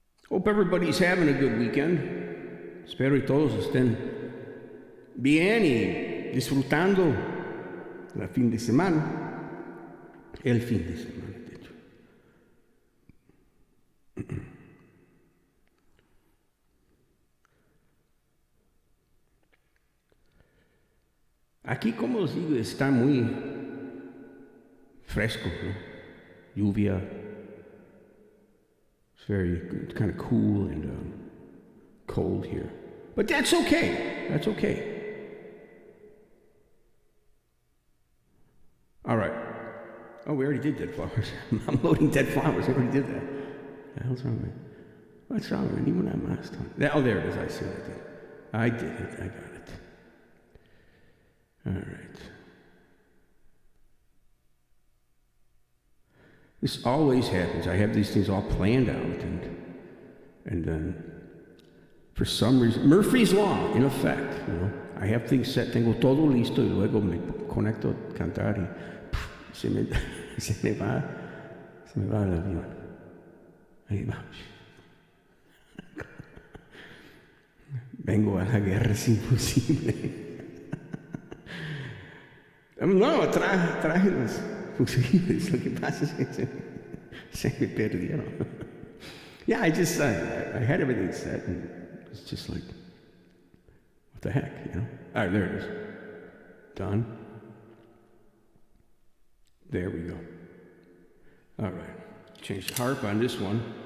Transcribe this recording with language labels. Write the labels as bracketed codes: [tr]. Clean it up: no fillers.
[en] Hope everybody's having a good weekend. [es] Espero y todos estén bien y disfrutando el fin de semana. El fin de semana, de hecho. Aquí, como os digo, está muy fresco, ¿no? Lluvia. [en] It's kind of cool and cold here. But that's okay. That's okay. All right. Oh, we already did Dead Flowers. I'm loading Dead Flowers. I already did that. What the hell's wrong with me? What's wrong with me? When I last time? Oh, there it is. I see what I did. I did it. I got it. All right. This always happens. I have these things all planned out, and then for some reason, Murphy's Law, in effect, you know. I have things set, [es] tengo todo listo, y luego me conecto a cantar y se me va el avión. Ahí vamos. Vengo a la guerra, es imposible. No, traje los fusibles, lo que pasa es que se me perdieron. [en] Yeah, I had everything set, and it's just like, what the heck, you know? All right, there it is. Done. There we go. All right, change the harp on this one.